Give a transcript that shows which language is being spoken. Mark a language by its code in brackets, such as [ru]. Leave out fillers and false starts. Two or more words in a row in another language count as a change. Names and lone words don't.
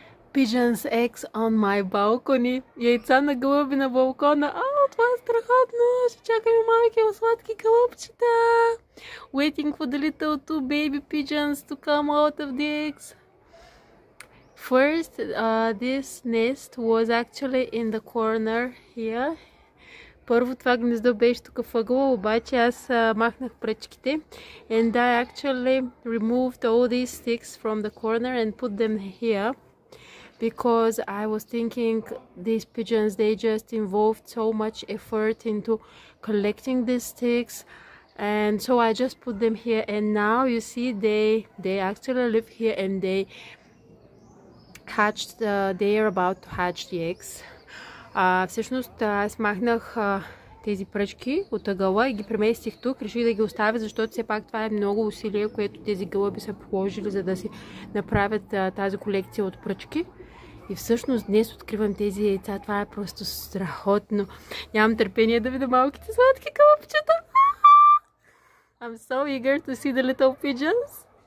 [en] Pigeons eggs on my balcony. [bg] Яйца на гълъби на балкона. Това е страхотно! Ще чакаме малки сладки гълъбчета. [en] Waiting for the little two baby pigeons to come out of the eggs. First, this nest was actually in the corner here. [bg] Първо това гнездо беше тук в ъгъла, обаче аз махнах пръчките. [en] And I actually removed all these sticks from the corner and put them here. Because I was thinking these pigeons, they just involved so much effort into collecting these sticks. And so I just put them here. And now you see they actually live here and they hatched, they are about to hatch the eggs. [bg] Всъщност аз махнах тези пръчки от ъгъла и ги преместих тук. Реших да ги оставя, защото все пак това е много усилие, което тези гълъби са положили, за да си направят тази колекция от пръчки. И всъщност днес откривам тези яйца. Това е просто страхотно. Нямам търпение да видя малките сладки гълъбчета. [en] I'm so eager to see the little pigeons.